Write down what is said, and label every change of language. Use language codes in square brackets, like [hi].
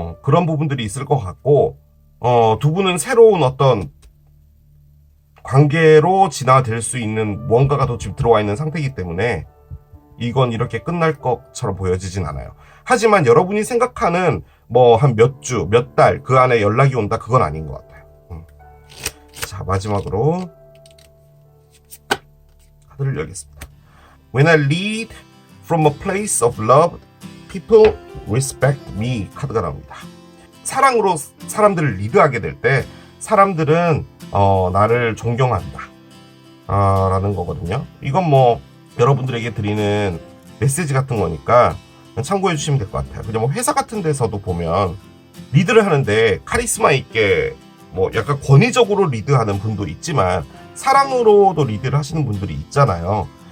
[ko] 그런 부분들이 있을 것 같고, 두 분은 새로운 어떤 관계로 진화될 수 있는 무언가가 더 지금 들어와 있는 상태이기 때문에 이건 이렇게 끝날 것처럼 보여지진 않아요. 하지만 여러분이 생각하는 한 몇 주, 몇 달 그 안에 연락이 온다, 그건 아닌 것 같아요. 자, 마지막으로 카드를 열겠습니다. [en] When I lead from a place of love, people respect me [ko] 카드가 나옵니다. 사랑으로 사람들을 리드하게 될 때 사람들은 나를 존경한다 라는 거거든요. 이건 여러분들에게 드리는 메시지 같은 거니까 참고해 주시면 될 것 같아요. 그냥 회사 같은 데서도 보면 리드를 하는데 카리스마 있게 약간 권위적으로 리드하는 분도 있지만 사랑으로도 리드를 하시는 분들이 있잖아요.